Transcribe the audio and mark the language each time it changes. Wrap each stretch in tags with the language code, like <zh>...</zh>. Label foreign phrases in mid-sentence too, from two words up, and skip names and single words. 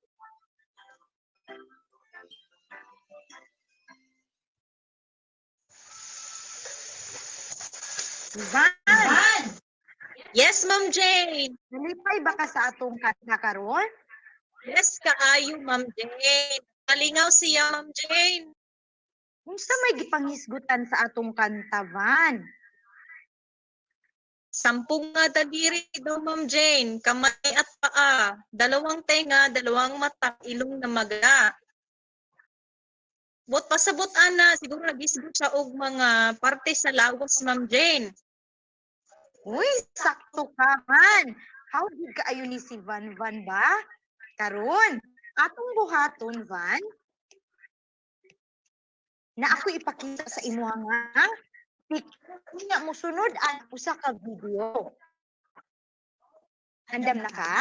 <ceb>Van, Yes, Ma'am Jane. nalipay ba ka sa atong kanta karon? Yes, kaayo, Ma'am Jane. Kalingaw siya, Ma'am Jane. Unsa may gipanghisgutan sa atong kanta, Van? Sampung nga daliri daw, Ma'am Jane.</ceb> <tl>Kamay at paa. Dalawang tenga, dalawang mata, ilong na maga.</tl> <ceb>Bot pasabot ana, siguro nagisgot siya og mga parte sa lawas, Ma'am Jane. Uy, sakto ka, Van. How did ka ayo ni si Van ba? Karon, atong buhaton, Van, na ako ipakita sa imo nga nga mo sunod ang usa ka video. Andam na ka?</ceb>